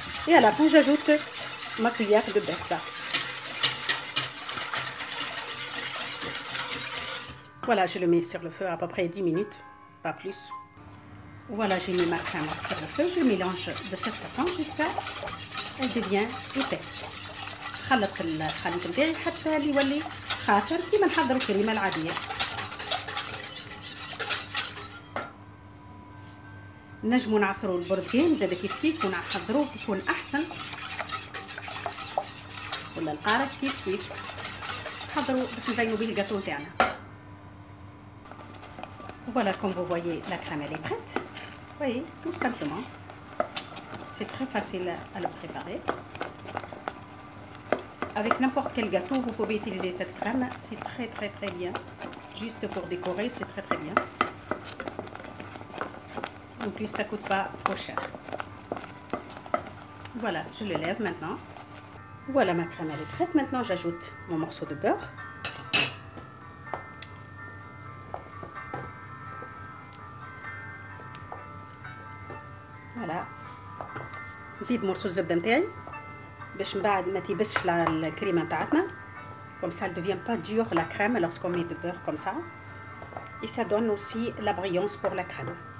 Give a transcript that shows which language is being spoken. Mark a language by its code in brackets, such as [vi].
[fr] Et à la fin, j'ajoute ma cuillère de beurre. Voilà, je le mets sur le feu à peu près 10 minutes, pas plus. Voilà, j'ai mis ma crème sur le feu. Je mélange de cette façon jusqu'à ce qu'elle devienne épaisse. [ar] خلط الخليط نتاعي حتى يولي خاطر كيما نحضروا الكريمه العاديه. نجمو نعصروا البرتقال زاد كيف ونحضروه يكون احسن، ولا القارص كيف نحضروا باش نزينوا به الجاتو تاعنا. [fr] Voilà, comme vous voyez, la crème elle est prête. Vous voyez, tout simplement. C'est très facile à le préparer. Avec n'importe quel gâteau, vous pouvez utiliser cette crème. C'est très bien. Juste pour décorer, c'est très bien. En plus, ça ne coûte pas trop cher. Voilà, je le lève maintenant. Voilà, ma crème elle est prête. Maintenant, j'ajoute mon morceau de beurre. Voilà. [ar] نزيد مرصوص الزبده نتاعي باش من بعد ما تيبسش الكريمه نتاعتنا. [fr] Comme ça, elle ne devient pas dure la crème lorsqu'on met du beurre comme ça. Et ça donne aussi la brillance pour la crème.